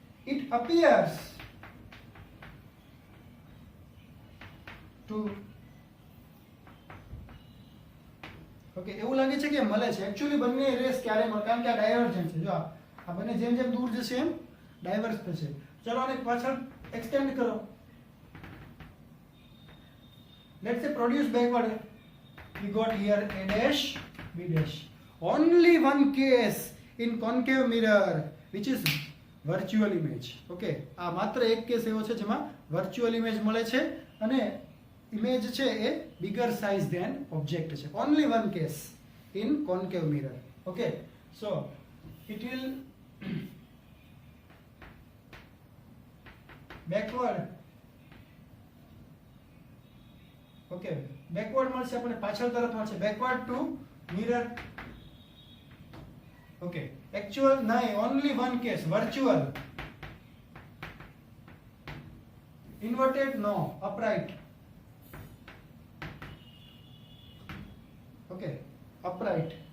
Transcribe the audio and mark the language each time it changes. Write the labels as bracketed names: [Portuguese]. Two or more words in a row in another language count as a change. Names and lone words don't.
[English] it appears to [Gujarati] ઓકે એવું લાગે છે કે મળે છે એકચ્યુઅલી બંને રેસ ક્યારે મળે કારણ કે આ ડાયવર્જન્ટ છે જો આ બંને જેમ જેમ દૂર જશે એમ ડાયવર્સ થશે ચલો આને પાછળ એક્સટેન્ડ કરો [English] let's say produce backward we got here a dash b dash only one case in concave mirror which is virtual image okay [Gujarati] આ માત્ર એક કેસ એવો છે જેમાં [English] virtual image [Gujarati] મળે છે અને ઇમેજ છે એ [English] bigger size than object છે only one case in concave mirror okay so it will backward okay backward [Gujarati] મળશે આપણે પાછળ તરફ મળશે [English] backward to mirror okay actual નહીં only one case virtual inverted no upright okay upright